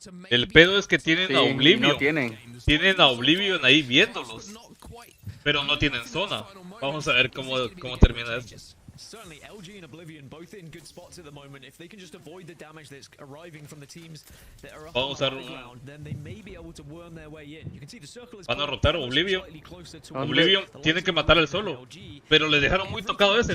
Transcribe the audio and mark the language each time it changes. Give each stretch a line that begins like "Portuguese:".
Spanish: El pedo es que tienen a Oblivion. Tienen a Oblivion ahí viéndolos, pero no tienen zona. Vamos a ver cómo termina esto.
English: Certainly, LG and Oblivion both in good spots at the moment. If they can just avoid the damage that's arriving from the teams that are up on the high ground, then they may be able to worm their way in. You can see the circle is
Spanish: van a rotar Oblivion. Oblivion tiene que matar al solo, pero le dejaron muy tocado ese.